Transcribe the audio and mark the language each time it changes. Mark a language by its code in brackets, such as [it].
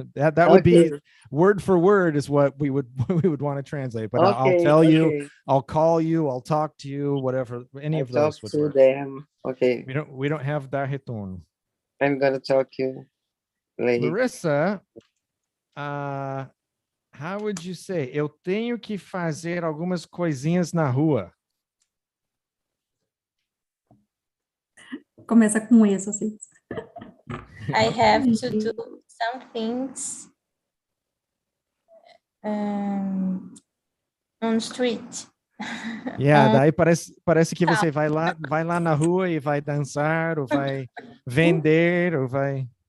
[en] That would be word for word is what we would want to translate. But I'll tell you, I'll call you, I'll talk to you, whatever. Any of those would work. Them. Okay. We don't have that return. I'm gonna talk to you later. Larissa, how would you say? [pt] Eu tenho que fazer algumas coisinhas na rua. Começa com isso, assim. [en] I have to do some things on the street. [pt] Yeah, daí parece que você vai lá na rua e vai dançar, ou vai vender, ou vai...